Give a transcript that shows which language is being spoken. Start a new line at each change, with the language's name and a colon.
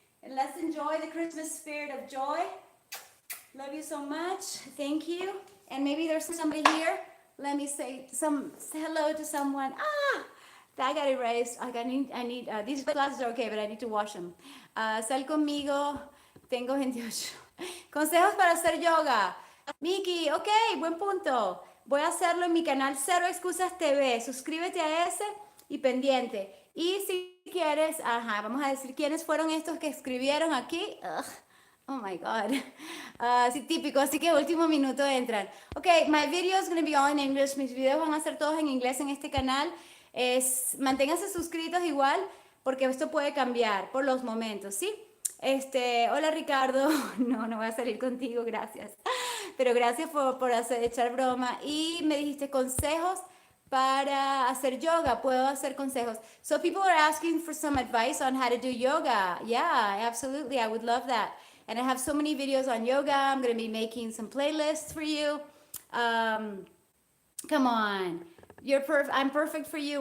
English: And let's enjoy the Christmas spirit of joy. Love you so much. Thank you. And maybe there's somebody here. Let me say hello to someone. I got erased. I need these glasses are okay, but I need to wash them.
Spanish: Sal conmigo. Tengo 28. Consejos para hacer yoga. Miki, ok, buen punto. Voy a hacerlo en mi canal Cero Excusas TV. Suscríbete a ese y pendiente. Y si quieres, vamos a decir quiénes fueron estos que escribieron aquí.
English: Oh my God.
Spanish: Sí, típico, así que último minuto entran.
English: Ok, my video is going to be all in English.
Spanish: Mis videos van a ser todos en inglés en este canal. Manténganse suscritos igual, porque esto puede cambiar por los momentos, ¿sí? Hola Ricardo, no voy a salir contigo, gracias. Pero gracias por echar broma. Y me dijiste consejos para hacer yoga. Puedo hacer consejos.
English: So people are asking for some advice on how to do yoga. Yeah, absolutely. I would love that. And I have so many videos on yoga. I'm going to be making some playlists for you. Um, Come on. I'm perfect for you.